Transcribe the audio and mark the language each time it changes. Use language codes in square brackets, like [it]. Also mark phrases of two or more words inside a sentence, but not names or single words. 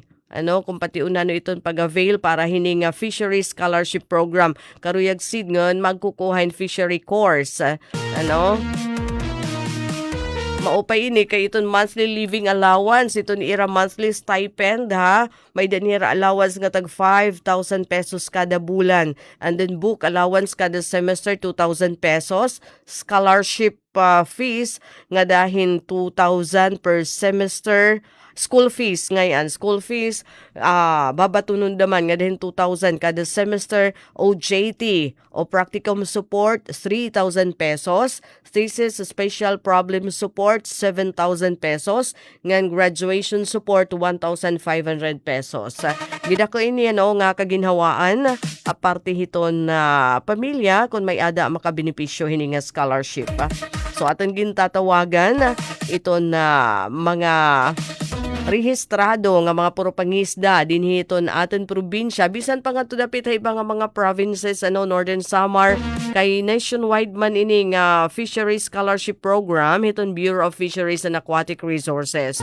[war] Kung patiunan iton pag-avail para hining [en] fishery scholarship program. [war] Karuyag seed ngon magkukuhain [en] fishery course. [war] Maupay ini kay iton [en] monthly living allowance, [war] iton ira [en] monthly stipend [war] may danira allowance nga tag 5,000 pesos kada bulan. [en] And then book allowance kada semester 2,000 pesos. Scholarship fees nga dahin 2,000 per semester. School fees ngayon. School fees, [war] babatunon naman nga din 2,000 kada semester. [en] OJT o practicum support, 3,000 pesos. Thesis special problem support, 7,000 pesos. [war] Ngan graduation support, 1,500 pesos. Gida ko ini nga kaginhawaan, aparte hiton na pamilya, kung may ada makabenepisyo hini nga scholarship. So aton gintatawagan, ito na mga rehistrado nga mga puro pangisda dinhiton aton probinsya bisan pa nga dapit iba nga mga provinces Northern Samar kay nationwide man ini nga [en] fisheries scholarship program [war] hiton Bureau of Fisheries and Aquatic Resources.